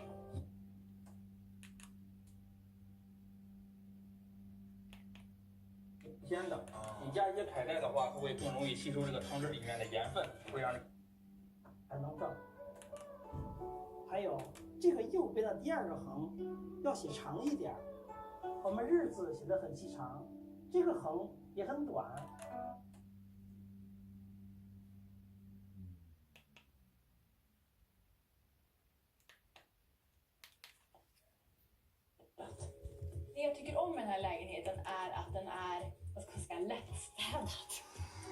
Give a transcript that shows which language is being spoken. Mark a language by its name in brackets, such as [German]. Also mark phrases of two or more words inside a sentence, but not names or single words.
[Chinese] 鲜的，你加一些凯盖的话，会更容易吸收这个汤汁里面的盐分，会让才能正。还有这个右边的第二个横要写长一点，我们日字写的很细长，这个横也很短。 [Swedish] Det jag tycker om med den här lägenheten är att den är, vad ska man säga, lättstädad.